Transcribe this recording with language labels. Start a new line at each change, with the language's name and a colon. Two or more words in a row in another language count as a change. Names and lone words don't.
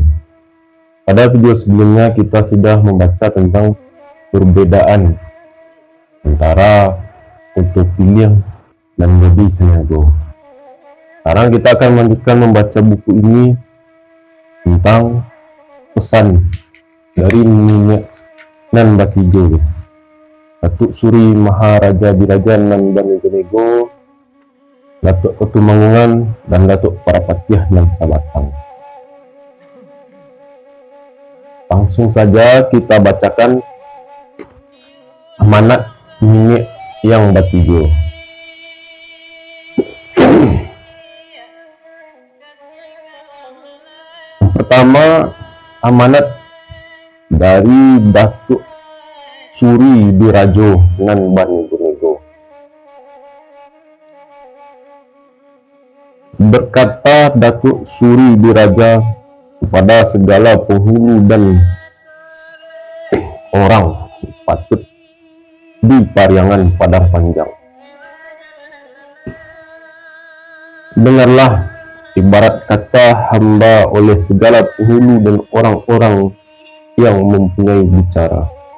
Indonesian: Pada video sebelumnya kita sudah membaca tentang perbedaan antara Koto Piliang dan Bodi Caniago. Sekarang kita akan melanjutkan membaca buku ini tentang pesan dari Nini Nan Batijo, Datuk Suri Maharaja Biraja Nan Banigenego, Datuk Ketumanggungan, dan Datuk Parapatiah Nan Sabatang. Langsung saja kita bacakan amanat Nini Yang Batijo. Yang pertama, amanat dari Datuk Suri Birajo Nan Banigenego. Berkata Datuk Suri Biraja kepada segala penghulu dan orang patut di Pariangan Padang Panjang, dengarlah ibarat kata hamba oleh segala penghulu dan orang-orang yang mempunyai bicara.